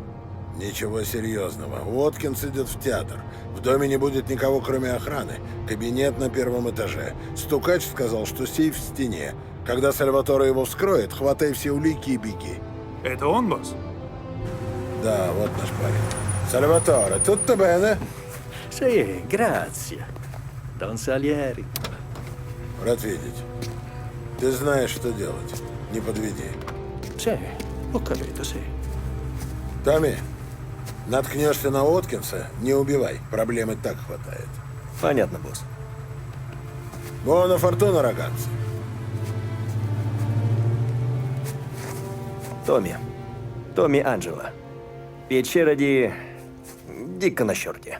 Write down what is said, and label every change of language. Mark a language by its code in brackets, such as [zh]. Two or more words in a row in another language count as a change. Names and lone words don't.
[ru] Ничего серьезного. Уоткинс идет в театр. В доме не будет никого, кроме охраны. Кабинет на первом этаже. Стукач сказал, что сейф в стене. Когда Сальваторе его вскроет, хватай все улики и беги. Это он, босс? Да, вот наш парень. Сальваторе, [it] tutto bene? Sì, grazie. Don Salieri. [ru] Рад видеть. Ты знаешь, что делать. Не подведи. [it] Sì, ho capito, sì. [ru] Томми, наткнешься на Уоткинса, не убивай. Проблем и так хватает. Понятно, босс. [it] Buona fortuna, ragazzi. [ru] Томми Анджело. Пещера Дикко на щорте.